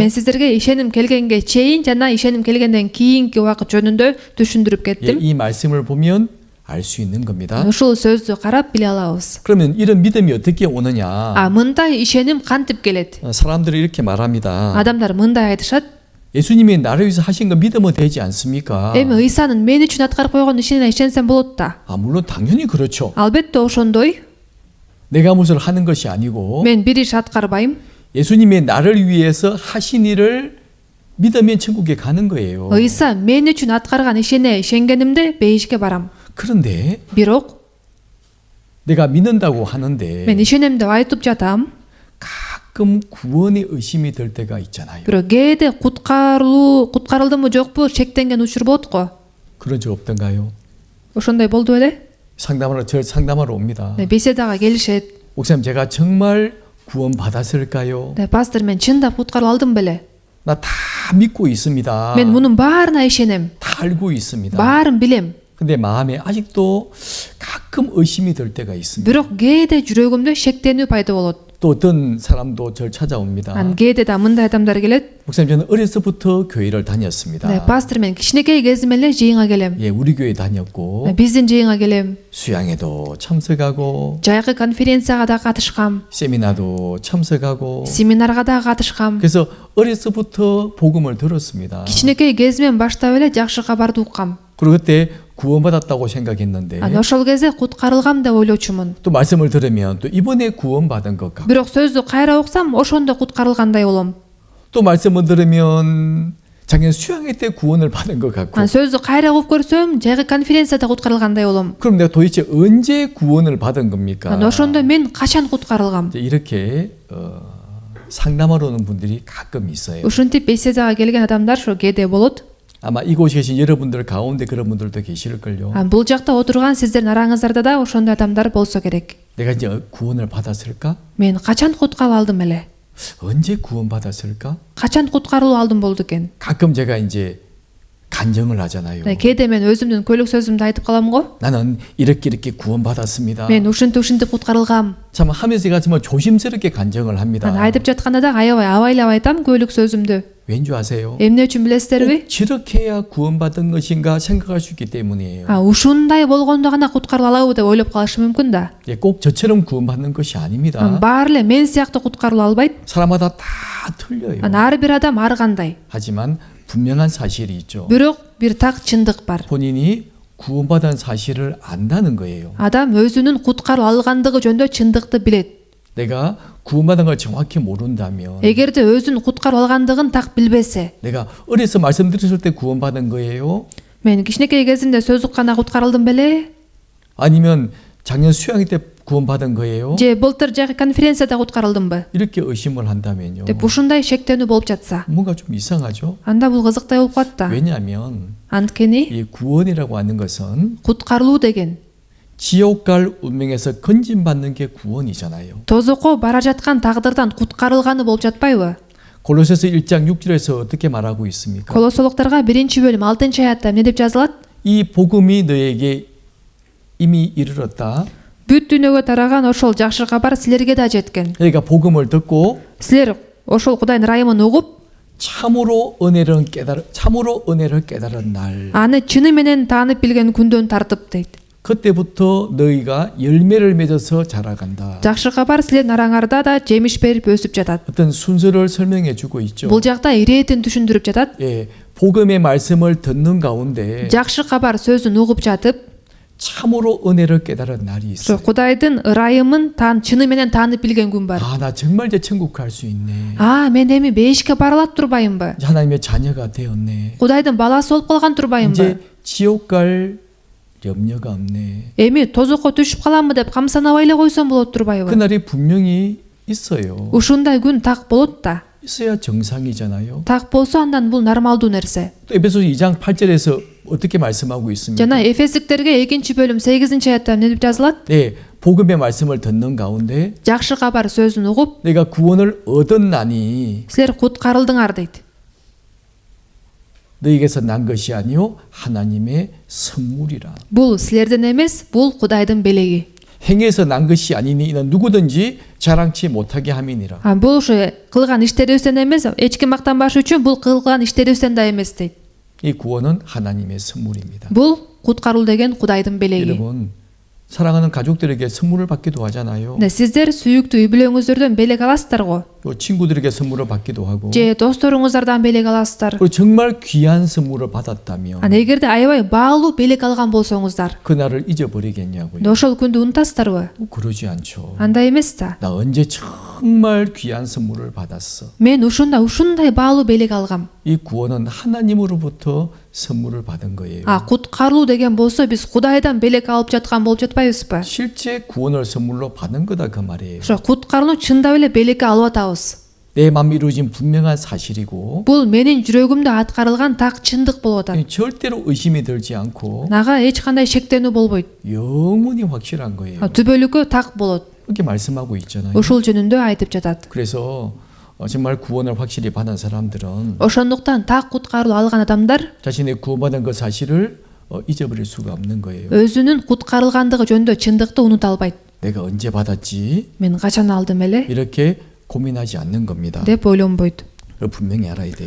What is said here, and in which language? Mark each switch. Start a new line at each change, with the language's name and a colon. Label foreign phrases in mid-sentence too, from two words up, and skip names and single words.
Kyrgyz: Мен сиздерге ишеним келгенге чейин жана ишеним келгенден кийинки убакыт жөнүндө түшүндүрүп
Korean: 예,
Kyrgyz: кеттим.
Korean: 이 말씀을 보면 알 수 있는 겁니다.
Kyrgyz: Ушул сөздү карап биле алабыз.
Korean: 그러면 이런 믿음이 어떻게 오느냐?
Kyrgyz: мындай ишеним кантип келет?
Korean: 사람들이 이렇게 말합니다.
Kyrgyz: Адамдар мындай айтышат.
Korean: 예수님이 나를 위해서 하신 거 믿으면 되지 않습니까?
Kyrgyz: Эми Ыйсанын мен үчүн аткарып койгон ишине ишенсем болот да.
Korean: 물론 당연히 그렇죠.
Kyrgyz: Албетте ошондой.
Korean: 내가 무엇을 하는 것이 아니고
Kyrgyz: Мен бир иш аткарбайм.
Korean: 예수님이 나를 위해서 하신 일을 믿으면 천국에 가는 거예요.
Kyrgyz: Ыйса мен үчүн аткарган ишине ишенгенимде бейишке барам.
Korean: 그런데
Kyrgyz: Бирок
Korean: 내가 믿는다고 하는데
Kyrgyz: мен ишенем деп айтып жатам.
Korean: 가끔 구원의 의심이 들 때가 있잖아요.
Kyrgyz: Бирок кээде куткарылдымбы жокпу шектенген учур болот го.
Korean: 그런 적 없던가요?
Kyrgyz: Ошондой болду беле?
Korean: 저 상담하러 옵니다.
Kyrgyz: Беседага келишет.
Korean: 목사님 제가 정말 구원 받았을까요?
Kyrgyz: Пастор, мен чындап куткарылып алдым беле?
Korean: 나 다 믿고 있습니다.
Kyrgyz: Мен мунун баарына ишенем.
Korean: 다 알고 있습니다.
Kyrgyz: Баарын билем.
Korean: 근데 마음에 아직도 가끔 의심이 들 때가 있습니다.
Kyrgyz: Бирок кээде жүрөгүмдө шектенүү пайда болот.
Korean: 또 어떤 사람도 저를 찾아옵니다.
Kyrgyz: Анан кээде да мындай адамдар келет.
Korean: 목사님 저는 어려서부터 교회를 다녔습니다.
Kyrgyz: Пастор, мен кичинекей кезим эле жыйынга келем.
Korean: 예, 우리 교회 다녔고
Kyrgyz: Биздин жыйынга келем.
Korean: 수양회도 참석하고
Kyrgyz: Жайкы конференцияга да катышкам.
Korean: 세미나도 참석하고
Kyrgyz: Семинарга да катышкам.
Korean: 그래서 어려서부터 복음을 들었습니다.
Kyrgyz: Кичинекей кезимен баштап эле жакшы кабарды уккам.
Korean: 그리고 그때 구원받았다고 생각했는데
Kyrgyz: Анан ошол кезде куткарылгам деп ойлочумун.
Korean: 또 말씀을 들으면 또 이번에 구원받은 것 같고
Kyrgyz: Бирок сөздү кайра уксам, ошондо куткарылгандай болом.
Korean: 또 말씀을 들으면 작년 수양회 때 구원을 받은 것 같고
Kyrgyz: Анан сөздү кайра угуп көрсөм, жайкы конференцияда куткарылгандай болом.
Korean: 그럼 내가 도대체 언제 구원을 받은 겁니까?
Kyrgyz: Анан ошондо мен качан куткарылгам?
Korean: 이제 이렇게 상담하러 오는 분들이 가끔 있어요.
Kyrgyz: Ушинтип беседага келген адамдар ошо кээде болот.
Korean: 아마 이곳에 계신 여러분들 가운데 그런 분들도 계실걸요.
Kyrgyz: Бул жакта отурган сиздердин араңыздарда да ошондой адамдар болсо керек.
Korean: 내가 이제 구원을 받았을까?
Kyrgyz: Мен качан куткарылып алдым эле?
Korean: 언제 구원받았을까?
Kyrgyz: Качан куткарылып алдым болду экен?
Korean: 가끔 제가 이제 간증을 하잖아요.
Kyrgyz: Кээде мен өзүмдүн көйлөк сөзүмдү айтып калам го.
Korean: 나는 이렇게 구원받았습니다.
Kyrgyz: Мен ушинтип куткарылгам.
Korean: 참 하면서 제가 정말 조심스럽게 간증을 합니다.
Kyrgyz: Анан айтып жатканда да аябай абайлап айтам көйлөк сөзүмдү.
Korean: 왠지 아세요?
Kyrgyz: Эмне үчүн билесиздерби?
Korean: 꼭 저렇게 해야 구원받은 것인가 생각할 수 있기 때문이에요.
Kyrgyz: Ушундай болгондо гана куткарыла алабы деп ойлоп калышы мүмкүн да.
Korean: 예, 꼭 저처럼 구원받는 것이 아닙니다.
Kyrgyz: Баары эле мен сыяктуу куткарыла албайт.
Korean: 사람마다 다 틀려요.
Kyrgyz: Ар бир адам ар кандай.
Korean: 하지만 분명한 사실이 있죠.
Kyrgyz: Бирок бир так чындык бар.
Korean: 본인이 구원받은 사실을 안다는 거예요.
Kyrgyz: Адам өзүнүн куткарылып алгандыгы жөнүндө чындыкты билет.
Korean: 내가 구원받은 걸 정확히 모른다면
Kyrgyz: эгерде өзүн куткарып алгандыгын так билбесе,
Korean: 내가 어려서 말씀드렸을 때 구원받은 거예요?
Kyrgyz: мен кичинекей кезимде сөз укканда куткарылдым беле?
Korean: 아니면 작년 수양회 때 구원받은 거예요?
Kyrgyz: Же былтыр жайкы конференцияда куткарылдымбы?
Korean: 이렇게 의심을 한다면요.
Kyrgyz: деп ушундай шектенүү болуп жатса,
Korean: 뭔가 좀 이상하죠?
Kyrgyz: анда бул кызыктай болуп калат да.
Korean: 왜냐하면
Kyrgyz: Анткени
Korean: 이 구원이라고 하는 것은
Kyrgyz: куткарылуу деген
Korean: 지옥 갈 운명에서 건진받는 게 구원이잖아요.
Kyrgyz: тозокко бара жаткан тагдырдан куткарылганы болуп жатпайбы?
Korean: 골로새서 1장 6절에서 어떻게 말하고 있습니까?
Kyrgyz: Колосолуктарга 1-бөлүм 6-аятта эмне деп жазылат?
Korean: 이 복음이 너에게 이미 이르렀다.
Kyrgyz: Бүт дүйнөгө тараган ошол жакшы кабар силерге да жеткен.
Korean: 그러니까 복음을 듣고
Kyrgyz: Силер ошол Кудайдын ырайымын угуп,
Korean: 참으로 은혜를 깨달은 날
Kyrgyz: аны чыны менен таанып билген күндөн тартып дейт.
Korean: 그때부터 너희가 열매를 맺어서 자라간다.
Kyrgyz: Жакшы кабар силердин араңарда да жемиш берип өсүп жатат.
Korean: 어떤 순서를 설명해 주고 있죠.
Kyrgyz: Бул жакта иретин түшүндүрүп жатат.
Korean: 예, 복음의 말씀을 듣는 가운데
Kyrgyz: Жакшы кабар сөзүн угуп жатып,
Korean: 참으로 은혜를 깨달은 날이
Kyrgyz: ошо
Korean: 있어요.
Kyrgyz: Кудайдын ырайымын чыны менен таанып билген күн бар.
Korean: 나 정말 이제 천국 갈 수 있네.
Kyrgyz: Мен эми бейишке бара алат турбайымбы?
Korean: 하나님의 자녀가 되었네.
Kyrgyz: Кудайдын баласы болуп калган турбайымбы?
Korean: 이제 지옥 갈 염려가 없네.
Kyrgyz: Эми тозокко түшүп каламбы деп камсанабай эле койсом болот турбайбы?
Korean: 그날이 분명히 있어요.
Kyrgyz: Ушундай күн так болот да.
Korean: 있어야 정상이잖아요.
Kyrgyz: Так болсо андан бул нормалдуу нерсе.
Korean: 또 에베소서 2장 8절에서 어떻게 말씀하고 있습니까?
Kyrgyz: Жана Эфесдиктерге 2-бөлүм 8-аятта эмне деп жазылат?
Korean: 네, 복음의 말씀을 듣는 가운데
Kyrgyz: Жакшы кабар сөзүн угуп,
Korean: 내가 구원을 얻었나니
Kyrgyz: силер куткарылдыңар дейт.
Korean: 너희에게서 난 것이 아니요 하나님의 선물이라.
Kyrgyz: Бул силерден эмес, бул Кудайдын белеги.
Korean: 행해서 난 것이 아니니 이는 누구든지 자랑치 못하게 함이니라.
Kyrgyz: Бул ушу кылган иштерибизден эмес, эч ким мактанбашы үчүн бул кылган иштерибизден да эмес дейт.
Korean: 이 구원은 하나님의 선물입니다.
Kyrgyz: Бул куткаруу деген Кудайдын белеги.
Korean: 여러분 사랑하는 가족들에게 선물을 받기도 하잖아요. 네,
Kyrgyz: сиздер сүйүктүү үй бүлөңүздөрдөн белек аласыздар го.
Korean: 또 친구들에게 선물을 받기도 하고.
Kyrgyz: Же досторуңуздардан белек аласыздар.
Korean: 그리고 정말 귀한 선물을 받았다면
Kyrgyz: Эгерде аябай баалуу белек алган болсоңуздар,
Korean: 그날을 잊어버리겠냐고요.
Kyrgyz: ошол күндү унутасыздарбы?
Korean: 그러지 않죠.
Kyrgyz: Андай эмес да.
Korean: 나 언제 정말 귀한 선물을 받았어.
Kyrgyz: Мен ушундай баалуу белек алгам.
Korean: 이 구원은 하나님으로부터 선물을 받은 거예요.
Kyrgyz: Куткарылуу деген болсо биз Кудайдан белек алып жаткан болуп жатпайбызбы?
Korean: 실제 구원을 선물로 받은 거다 그 말이에요.
Kyrgyz: Ошо куткарууну чындап эле белекке алып атабыз.
Korean: 내 마음이 이루어진 분명한 사실이고
Kyrgyz: Бул менин жүрөгүмдө аткарылган так чындык болуп атат.
Korean: 절대로 의심이 들지 않고
Kyrgyz: Нага эч кандай шектенүү болбойт.
Korean: 영원히 확실한 거예요.
Kyrgyz: Түбөлүккө так болот.
Korean: 그렇게 말씀하고 있잖아요.
Kyrgyz: Ушул жөнүндө айтып жатат.
Korean: 그래서 정말 구원을 확실히 받은 사람들은
Kyrgyz: Ошондуктан так куткаруу алган адамдар
Korean: 자신의 구원받은 그 사실을 잊어버릴 수가 없는 거예요.
Kyrgyz: өзүнүн куткарылгандыгы жөнүндө чындыкты унута албайт.
Korean: 내가 언제 받았지?
Kyrgyz: Мен качан алдым эле
Korean: 이렇게 고민하지 않는 겁니다.
Kyrgyz: деп ойлонбойт.
Korean: 그걸 분명히 알아야 돼요.